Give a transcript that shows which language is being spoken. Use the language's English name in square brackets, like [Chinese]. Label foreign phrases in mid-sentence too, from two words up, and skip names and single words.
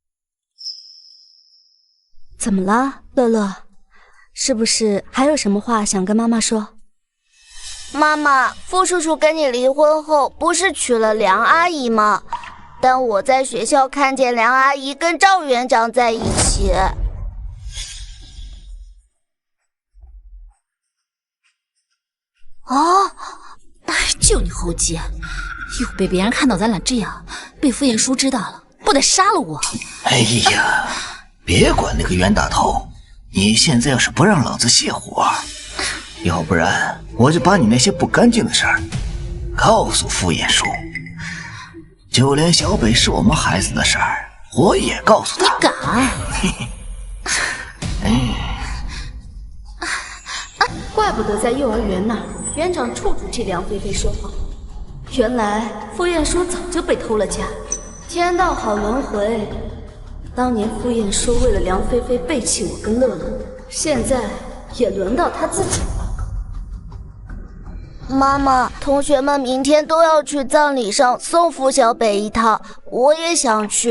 [Chinese] 怎麼了，樂樂？是不是還有什麼話想跟媽媽說？媽媽，付叔叔跟你離婚後，不是娶了梁阿姨嗎？但我在學校看見梁阿姨跟趙園長在一起。就你猴急，又被別人看到咱倆這樣，被傅彥叔知道了，不得殺了我！哎呀，別管那個袁大頭，你現在要是不讓老子泄火，要不然我就把你那些不乾淨的事兒告訴傅彥叔。就連小北是我們孩子的事兒，我也告訴他。你敢？怪不得在幼兒園那兒，園長處處替梁菲菲說話。原來傅彥叔早就被偷了家，天道好輪迴。當年傅彥叔為了梁菲菲背棄我跟樂樂，現在也輪到他自己了。媽媽，同學們明天都要去葬禮上送付小北一趟，我也想去。